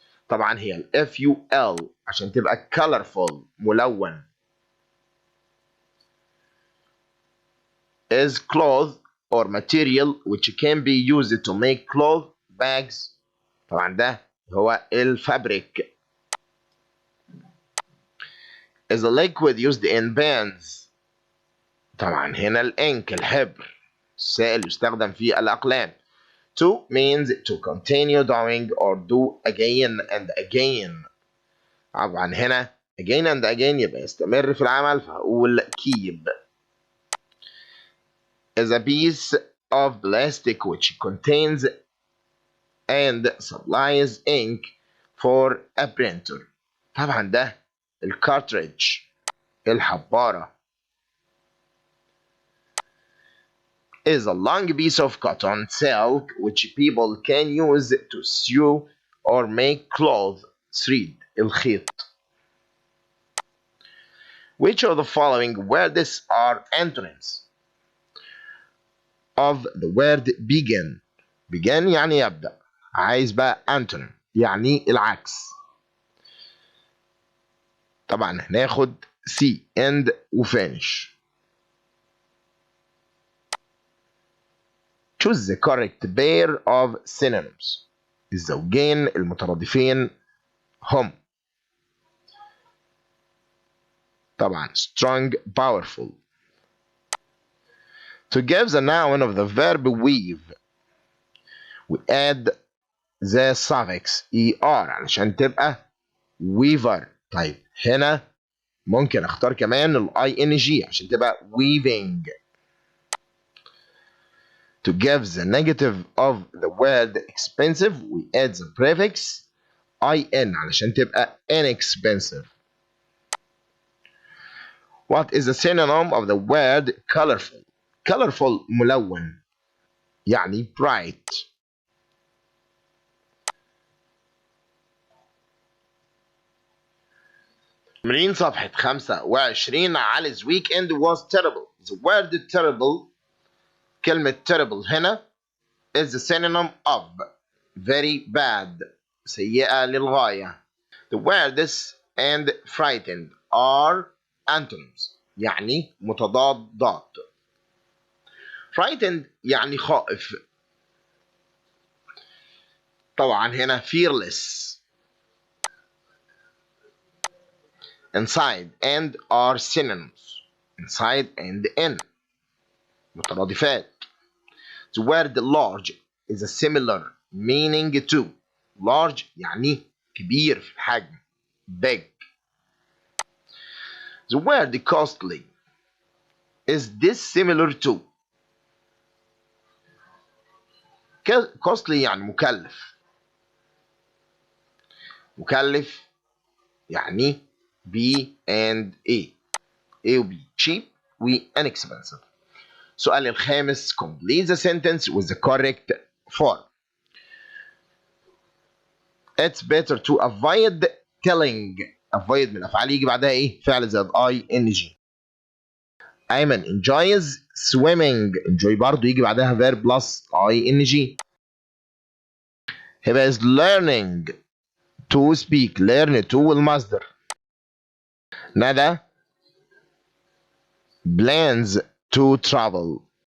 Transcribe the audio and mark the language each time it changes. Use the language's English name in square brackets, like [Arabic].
[Arabic] طبعا هي ال ful عشان تبقى colorful ملون. [English] Is cloth or material which can be used to make cloth bags. [Arabic] طبعا ده هو الفابريك. [English] Is a liquid used in pens. [Arabic] طبعا هنا الانك الحبر السائل يستخدم في الأقلام. [English] To means to continue doing or do again and again. [Arabic] طبعا هنا again and again يبقى يستمر في العمل فهقول keep. [English] Is a piece of plastic which contains and supplies ink for a printer. [Arabic] طبعا ده الكارتريدج الحبارة. [English] Is a long piece of cotton silk which people can use to sew or make clothes. [Arabic] thread الخيط. [English] Which of the following words are antonyms of the word begin. [Arabic] begin يعني يبدأ. عايز بقى antonym يعني العكس. طبعا هناخد C end و finish. [English] Choose the correct pair of synonyms. [Arabic] الزوجين المترادفين هم طبعا strong powerful. [English] To give the noun of the verb weave we add the suffix er علشان تبقى weaver. [Arabic] طيب هنا ممكن اختار كمان ال ing عشان تبقى weaving. [English] To give the negative of the word expensive we add the prefix in علشان تبقى inexpensive. What is the synonym of the word colorful? colorful [Arabic] ملون [English] يعني bright. [Arabic] تمرين صفحة [English] 25 Ali's weekend was terrible. The word terrible كلمة terrible هنا is the synonym of very bad [Arabic] سيئة للغاية. [English] The words and frightened are antonyms [Arabic] يعني متضادات. frightened يعني خائف. طبعا هنا fearless. [English] inside and are synonyms. inside and in [Arabic] مترادفات. [English] The word large is a similar meaning to large [Arabic] يعني كبير في الحجم [English] big. The word costly is this similar to costly [Arabic] يعني مكلف. مكلف يعني [English] B and A. A و B cheap و inexpensive. [Arabic] السؤال الخامس [English] complete the sentence with the correct form. It's better to avoid telling. [Arabic] avoid من أفعال يجي بعدها إيه؟ فعل زائد ing. [English] Ayman enjoys swimming. enjoy [Arabic] برضه يجي بعدها [English] verb plus ing. Heba is learning to speak. learn to والمصدر. Nada plans to travel.